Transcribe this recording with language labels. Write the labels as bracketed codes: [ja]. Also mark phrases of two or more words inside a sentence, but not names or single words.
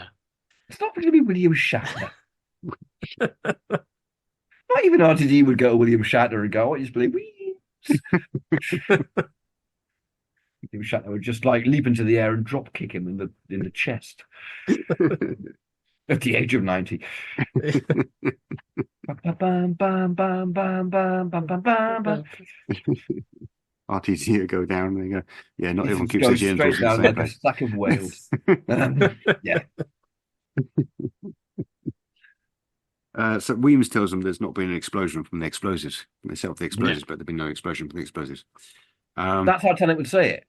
[en] It's not going to be William Shatner. Not even RTD would go to William Shatner and go, "I just believe Weems." William Shatner would just like leap into the air and drop kick him in the chest at the age of 90. Bam, bam, bam, bam, bam, bam, bam, bam, bam. RTT go down. And they go, yeah, not everyone It's keeps their going genitals straight in the down same like a place. sack of whales. Yeah. So Weems tells them there's not been an explosion from the explosives. They set off the explosives, but there've been no explosion from the explosives. That's how Tennant would say it.